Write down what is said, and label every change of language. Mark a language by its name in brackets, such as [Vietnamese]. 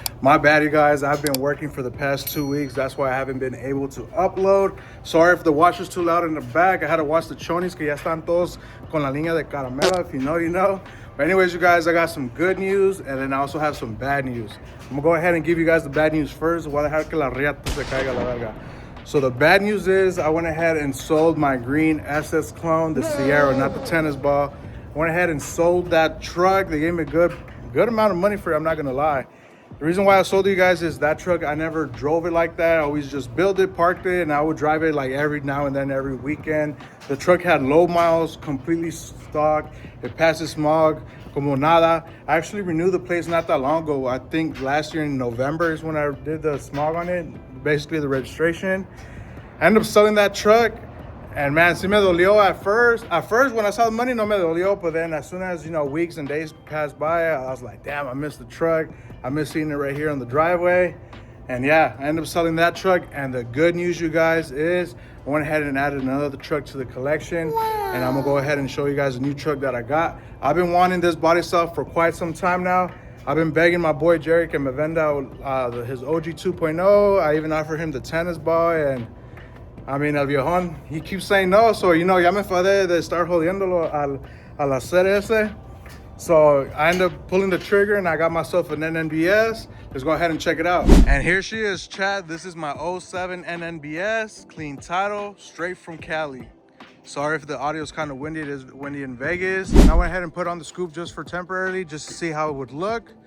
[English] My bad, you guys, I've been working for the past 2 weeks. That's why I haven't been able to upload. Sorry if the washer's too loud in the back. I had to wash the chonis [Spanish] que ya están todos con la línea de caramelo. [English] If you know, you know. But anyways, you guys, I got some good news and then I also have some bad news. I'm gonna go ahead and give you guys the bad news first. [Spanish] Voy a dejar que la riata se caiga la verga. [English] So the bad news is I went ahead and sold my green SS clone, the Sierra, not the tennis ball. Went ahead and sold that truck. They gave me a good amount of money for it, I'm not gonna lie. The reason why I sold it, you guys, is that truck, I never drove it like that. I always just built it, parked it, and I would drive it like every now and then, every weekend. The truck had low miles, completely stock. It passes smog [Spanish] como nada. [English] I actually renewed the plates not that long ago. I think last year in November is when I did the smog on it, basically the registration. I ended up selling that truck. And man, [Spanish] sí me dolió [English] at first. At first, when I saw the money, [Spanish] no me dolió. [English] But then as soon as, you know, weeks and days passed by, I was like, damn, I missed the truck. I miss seeing it right here on the driveway. And yeah, I ended up selling that truck. And the good news, you guys, is I went ahead and added another truck to the collection. Wow. And I'm gonna go ahead and show you guys a new truck that I got. I've been wanting this body style for quite some time now. I've been begging my boy Jerry [Spanish] que me venda [English] his OG 2.0. I even offered him the tennis ball, and I mean, [Spanish] el viejón, [English] he keeps saying no. So, you know, [Spanish] ya me enfadé de estar jodiéndolo al hacer ese. [English] So I ended up pulling the trigger and I got myself an NNBS. Let's go ahead and check it out. And here she is, Chad. This is my 07 NNBS, clean title, straight from Cali. Sorry if the audio is kind of windy. It is windy in Vegas. And I went ahead and put on the scoop just for temporarily, just to see how it would look.